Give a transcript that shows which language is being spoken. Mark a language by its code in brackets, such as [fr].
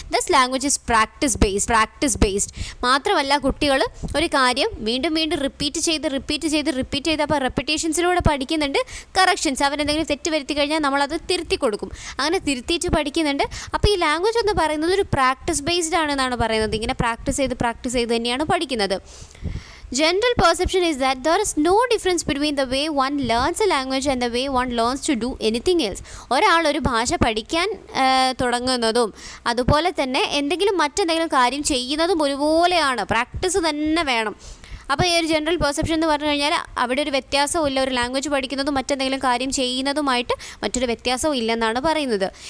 [en] Thus language is practice based. [ml] മാത്രമല്ല കുട്ടികൾ ഒരു കാര്യം വീണ്ടും റിപ്പീറ്റ് ചെയ്ത് അപ്പോൾ റെപ്പിറ്റേഷൻസിലൂടെ പഠിക്കുന്നുണ്ട്. കറക്ഷൻസ്, അവരെന്തെങ്കിലും തെറ്റ് വരുത്തി കഴിഞ്ഞാൽ നമ്മളത് തിരുത്തി കൊടുക്കും, അങ്ങനെ തിരുത്തിയിട്ട് പഠിക്കുന്നുണ്ട്. അപ്പോൾ ഈ ലാംഗ്വേജ് എന്ന് പറയുന്നത് ഒരു പ്രാക്ടീസ് ബേസ്ഡ് ആണെന്നാണ് പറയുന്നത്. ഇങ്ങനെ പ്രാക്ടീസ് ചെയ്ത് തന്നെയാണ് പഠിക്കുന്നത്. [en] General perception is that there is no difference between the way one learns a language and the way one learns to do anything else. [ml] ഒരാൾ ഒരു ഭാഷ പഠിക്കാൻ തുടങ്ങുന്നതും അതുപോലെ തന്നെ മറ്റെന്തെങ്കിലും കാര്യം ചെയ്യുന്നതും ഒരുപോലെയാണ്. പ്രാക്ടീസ് തന്നെ വേണം. അപ്പോൾ ഈ ഒരു ജനറൽ പെർസെപ്ഷൻ എന്ന് പറഞ്ഞു കഴിഞ്ഞാൽ അവിടെ ഒരു വ്യത്യാസവും ഇല്ല. ഒരു ലാംഗ്വേജ് പഠിക്കുന്നതും മറ്റെന്തെങ്കിലും കാര്യം ചെയ്യുന്നതുമായിട്ട് മറ്റൊരു വ്യത്യാസവും ഇല്ലെന്നാണ് പറയുന്നത്.